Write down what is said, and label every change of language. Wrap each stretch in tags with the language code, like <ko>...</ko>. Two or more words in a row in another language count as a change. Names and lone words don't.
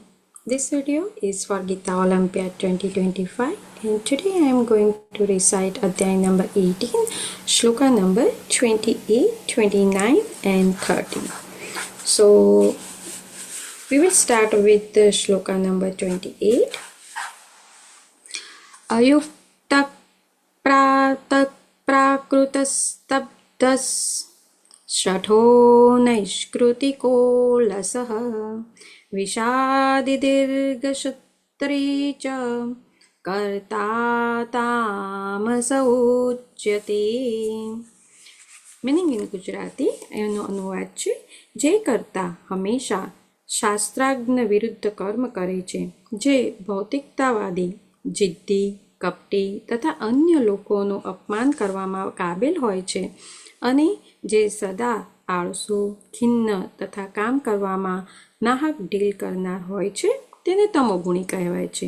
<en>This video is for Gita Olympiad 2025 and today I am going to recite Adhyay number 18, Shloka number 28, 29 and 30. So we will start with the Shloka number 28.</en> <sa>अयुक्तः प्राकृतः स्तब्धः षठो नैष्कृतिको लसः विषादिदीर्घसूत्री च कर्ता तामस उच्यते.</sa> <en>meaning in Gujarati</en> <gu>એનો અનુવાદ છે જે કરતા હંમેશા શાસ્ત્રાજ્ઞ વિરુદ્ધ કર્મ કરે છે, જે ભૌતિકતાવાદી, જિદ્દી, કપટી તથા અન્ય લોકોનું અપમાન કરવામાં કાબેલ હોય છે અને જે સદા આળસુ, ખિન્ન તથા કામ કરવામાં નાહક ઢીલ કરનાર હોય છે તેને તમોગુણી કહેવાય છે.</gu>